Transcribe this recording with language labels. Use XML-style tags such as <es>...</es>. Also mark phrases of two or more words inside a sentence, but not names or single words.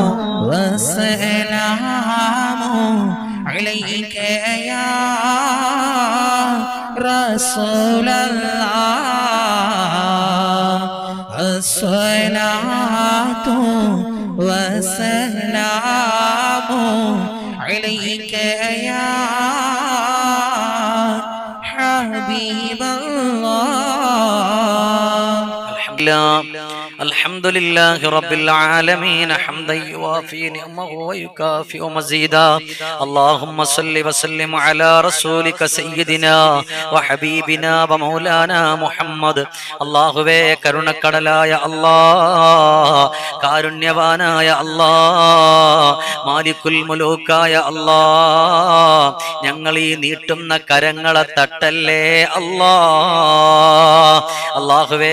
<ar>والسلام عليك يا رسول الله الصلاة والسلام عليك يا حبيب الله. الحمد لله رب العالمين حمدا يوافي نعمه ويكافئ مزيدا اللهم صل وسلم على رسولك سيدنا وحبيبنا ومولانا محمد അല്ലാഹുവേ</ar> <ml>കരുണക്കടലായ അല്ലാഹ് കാരുണ്യവാനായ അല്ലാഹ്</ml> <ar>مالك الملوك</ar> <ml>അല്ലാഹ് ഞങ്ങൾ ഈ നീട്ടുന്ന കരങ്ങളെ തട്ടല്ലേ അല്ലാഹ് അല്ലാഹുവേ</ml>